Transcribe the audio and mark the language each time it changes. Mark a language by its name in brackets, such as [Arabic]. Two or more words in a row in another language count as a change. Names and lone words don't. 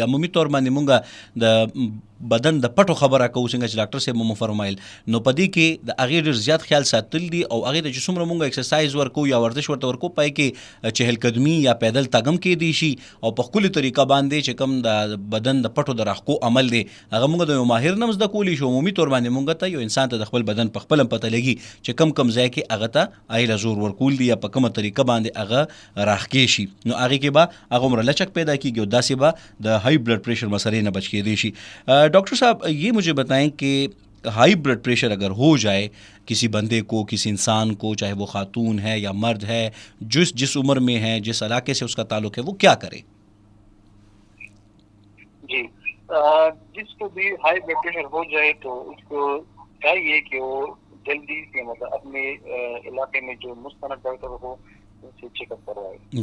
[Pashto] عمومي طور باندې مونږ د بدن د پټو خبره کوو څنګه چې ډاکټر صاحب مو فرمایل، نو په دې کې د هغې ډېر زیات خیال ساتل دي او هغې ته چې څومره مونږ ایکسرسایز ورکو یا ورزش ورته ورکو پای کې چهل قدمي یا پیدل تګ هم کېدی شي او په ښکلې طریقه باندې چې کوم د بدن د پټو د راښکو عمل دی هغه مونږ د یو ماهر نه هم زده کولی شو. عمومي طور باندې مونږ ته یو انسان ته د خپل بدن په خپله هم پته لګي چې کم ځای کې هغه ته ایله زور ورکول دي یا په کومه طریقه باندې هغه راښکې شي، نو هغې کې به هغه عمره لچک پیدا کېږي او داسې به د [English] high blood pressure [Pashto] مسئلے نہ بچ کېدی شي. [Urdu] ڈاکٹر صاحب یہ مجھے بتائیں کہ [English] high blood pressure [Urdu] اگر ہو جائے کسی بندے کو، کسی انسان کو، چاہے وہ خاتون ہے یا مرد ہے، جس عمر میں ہے، جس علاقے سے اس کا تعلق ہے، وہ کیا کرے؟ جی جس کو بھی [English] high blood pressure [Urdu] ہو جائے تو اس کو چاہیے کہ وہ جلدی سے مطلب اپنے علاقے میں جو مستند ڈاکٹر ہو ان سے چیک اپ کروائے.